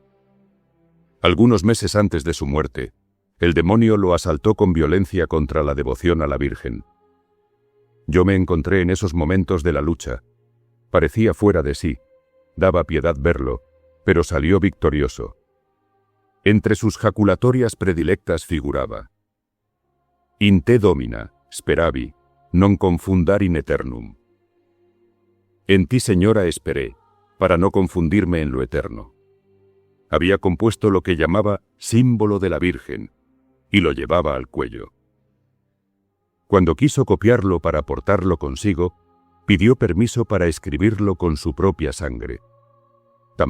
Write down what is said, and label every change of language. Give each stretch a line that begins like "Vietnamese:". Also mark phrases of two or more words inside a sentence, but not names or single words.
Spanish: Algunos meses antes de su muerte, el demonio lo asaltó con violencia contra la devoción a la Virgen. Yo me encontré en esos momentos de la lucha. Parecía fuera de sí, daba piedad verlo, pero salió victorioso. Entre sus jaculatorias predilectas figuraba:
Latin: «In te domina, speravi, non confundar in eternum».
Spanish: En ti, Señora, esperé, para no confundirme en lo eterno. Había compuesto lo que llamaba símbolo de la Virgen, y lo llevaba al cuello. Cuando quiso copiarlo para portarlo consigo, pidió permiso para escribirlo con su propia sangre.